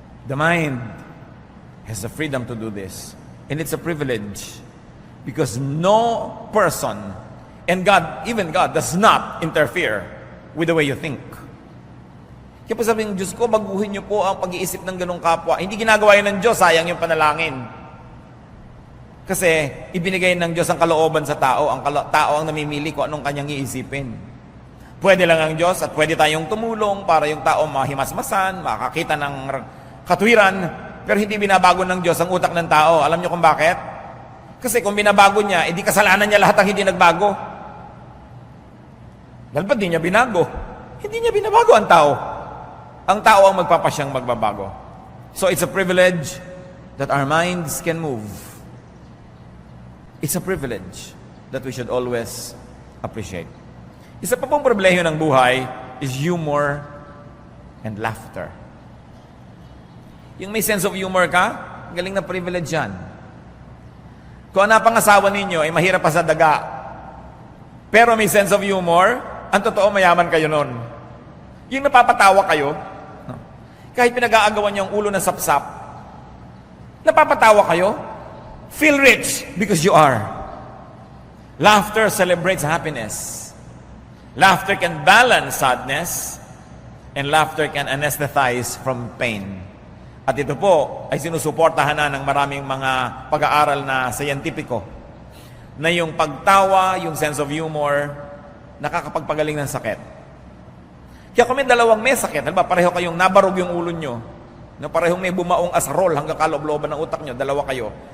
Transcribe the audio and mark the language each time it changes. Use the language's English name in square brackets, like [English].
[English] The mind has the freedom to do this. And it's a privilege because no person, and God, even God, does not interfere with the way you think. [Filipino] Kaya po sabi ng Diyos ko, baguhin niyo po ang pag-iisip ng ganong kapwa. Hindi ginagawa yun ng Diyos, sayang yung panalangin. Kasi ibinigay ng Diyos ang kalooban sa tao. Ang tao ang namimili kung anong kanyang iisipin. Pwede lang ang Diyos at pwede tayong tumulong para yung tao mahimasmasan, makakita ng katwiran, pero hindi binabago ng Diyos ang utak ng tao. Alam niyo kung bakit? Kasi kung binabago niya, edi kasalanan niya lahat ang hindi nagbago. Dahil ba't di niya binago? Hindi niya binabago ang tao. Ang tao ang magpapasyang magbabago. [English] So it's a privilege that our minds can move. It's a privilege that we should always appreciate. [Filipino] Isa pa pong pribilehiyo ng buhay [English] is humor and laughter. [Filipino] Yung may sense of humor ka, galing na privilege yan. Kung ang napangasawa ninyo ay mahirap pa sa daga, pero may sense of humor, ang totoo mayaman kayo nun. Yung napapatawa kayo, kahit pinag-aagawan niyo ang ulo ng sapsap, napapatawa kayo, [English] feel rich because you are. Laughter celebrates happiness. Laughter can balance sadness, and laughter can anesthetize from pain. [Filipino] At ito po ay sinusuportahan na ng maraming mga pag-aaral na scientifico na yung pagtawa, yung sense of humor, nakakapagpagaling ng sakit. Kaya kung may dalawang may sakit, halimbawa pareho kayong nabarog yung ulo nyo, na parehong may bumaong asarol hanggang kaloob-looban ng utak nyo, dalawa kayo.